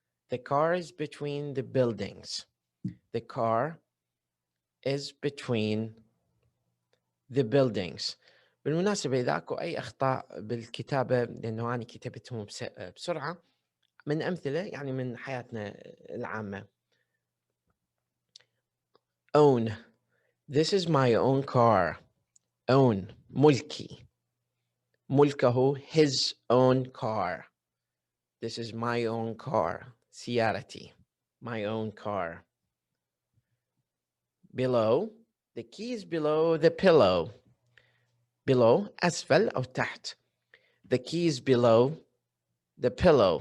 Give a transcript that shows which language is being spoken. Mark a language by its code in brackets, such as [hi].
[en] The car is between the buildings. The car is between the buildings. [ar] بالمناسبة إذا أكو أي أخطاء بالكتابة، لأنه أنا كتبتهم بسرعة، من أمثلة يعني من حياتنا العامة. [en] own. This is my own car. own [ar] ملكي. ملكه [en] his own car. This is my own car. [ar] سيارتي. [en] My own car. Below. The key is below the pillow. [ar] Below أسفل أو تحت. [en] The key is below the pillow.